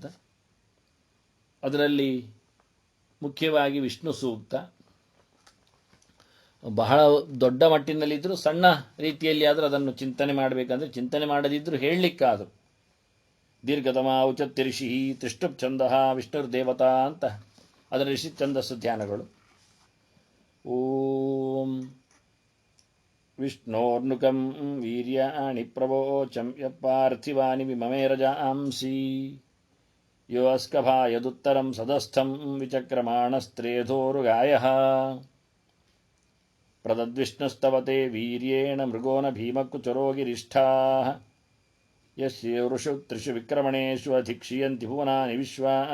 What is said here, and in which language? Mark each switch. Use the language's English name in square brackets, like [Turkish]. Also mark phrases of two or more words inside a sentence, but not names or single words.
[Kannada] ಅದರಲ್ಲಿ ಮುಖ್ಯವಾಗಿ ವಿಷ್ಣು ಸೂಕ್ತ ಬಹಳ ದೊಡ್ಡ ಮಟ್ಟಿನಲ್ಲಿದ್ದರೂ ಸಣ್ಣ ರೀತಿಯಲ್ಲಿ ಆದರೂ ಅದನ್ನು ಚಿಂತನೆ ಮಾಡಬೇಕಂದ್ರೆ, ಚಿಂತನೆ ಮಾಡದಿದ್ದರೂ ಹೇಳಲಿಕ್ಕಾದರೂ [Sanskrit] ದೀರ್ಘತಮ ಔಚತ್ಯ ಋಷಿ ತ್ರಿಷ್ಟುಪ್ ಛಂದ ವಿಷ್ಣುರ್ದೇವತಾ [Kannada] ಅಂತ ಅದರ ಋಷಿ ಛಂದಸ್ಸು ಧ್ಯಾನಗಳು. [Sanskrit] ಓಂ ವಿಷ್ಣೋರ್ನುಕಂ ವೀರ್ಯಾಣಿ ಪ್ರವೋಚಂ ಯಪಾರ್ಥಿವಾನಿ ವಿಮಮೇರಜಾಂಸಿ ಯೋ ಅಸ್ಕಭಾಯದುತ್ತರಂ ಸದಸ್ಥಂ ವಿಚಕ್ರಮಾಣಸ್ತ್ರೇಧೋರುಗಾಯಃ ಪ್ರದದ್ವಿಷ್ಣುಸ್ತವತೆ ವೀರ್ಯೇಣ ಮೃಗೋನ ಭೀಮಕುಚರೋಗಿರಿಷ್ಠಾಃ ಯಸ್ಯ ವೃಷು ತ್ರಿಷು ವಿಕ್ರಮಣೇಷು ಅಧಿಕ್ಷಿಯಂತಿ ಭುವನಾನಿ ವಿಶ್ವಾ